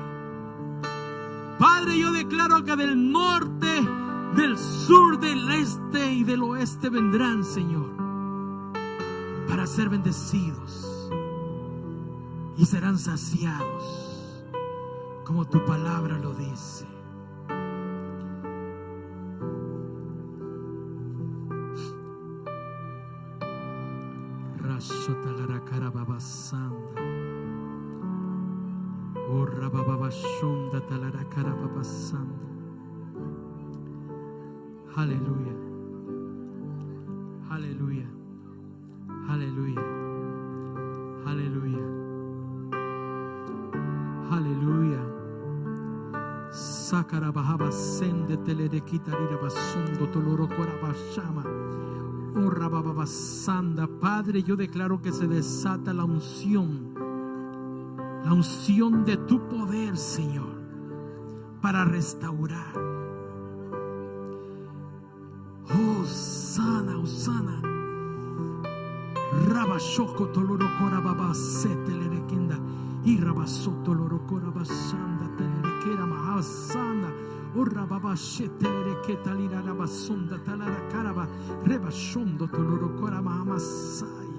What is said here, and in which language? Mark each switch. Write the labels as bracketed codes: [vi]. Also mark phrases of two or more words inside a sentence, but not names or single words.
[es] Padre, yo declaro que del norte, del sur, del este y del oeste vendrán, Señor, para ser bendecidos y serán saciados, como tu palabra lo dice. Rashotalarakarababasanda. Oh, rabababashonda talarakarababasanda. Aleluya. Aleluya. Aleluya. Aleluya. Aleluya. Sakarabahaba sende telerekitarira basundo tolorokorabashama. Oh, rabababasanda. Padre, yo declaro que se desata la unción de tu poder, Señor, para restaurar. Oh, sana, oh, sana. Rabashoko tolorokora babasete lerekenda. Y rabasoto lorokora basanda telerekera mahasanda. Orra baba shetelere ketalira la basunda talara caraba rebashondo toloro cora mahamasaya.